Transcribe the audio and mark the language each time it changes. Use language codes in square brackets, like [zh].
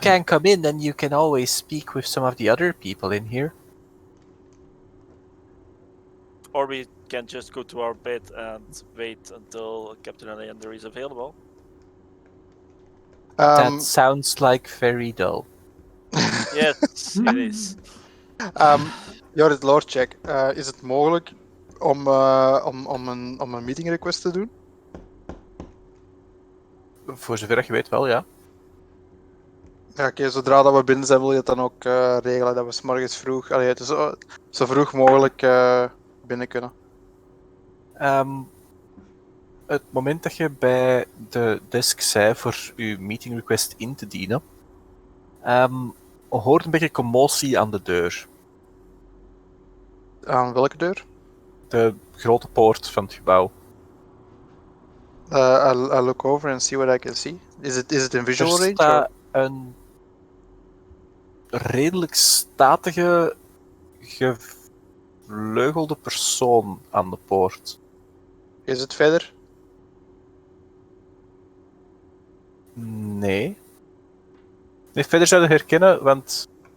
[en] can come in and you can always speak with some of the other people in here. Or we can just go to our bed and wait until Captain Alexander is available. That sounds like very dull. Yes, it is. [nl] Joris Lordcheck, is het mogelijk om een meeting request te doen? Voor zover je weet wel, ja. Ja, oké, zodra dat we binnen zijn, wil je het dan ook regelen dat we 's morgens vroeg, zo vroeg mogelijk binnen kunnen. Het moment dat je bij de desk zei voor je meeting request in te dienen, hoort een beetje commotie aan de deur. Aan welke deur? De grote poort van het gebouw. [en] I'll look over and see what I can see. Is it in visual [nl] Er [en] range? [nl] staat een redelijk statige, gevleugelde persoon aan de poort. Is het verder? Nee. Nee, verder zou je herkennen, want